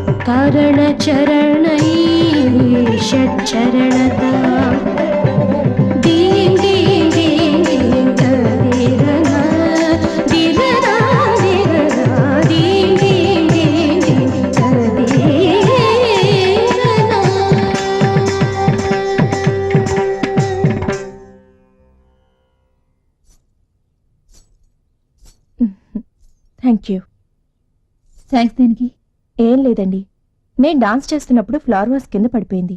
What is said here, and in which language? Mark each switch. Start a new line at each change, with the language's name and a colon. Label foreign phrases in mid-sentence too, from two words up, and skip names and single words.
Sanskrit: कारणचरणै षट्चरणता दीं दीं दीं दीं धीरना धीरना धीरना दीं दीं दीं दीं धीरना.
Telugu: థ్యాంక్ యూ. థ్యాంక్స్ దేనికి? ఏం లేదండి, నేను డాన్స్ చేస్తున్నప్పుడు ఫ్లవర్ వాస్ కింద పడిపోయింది.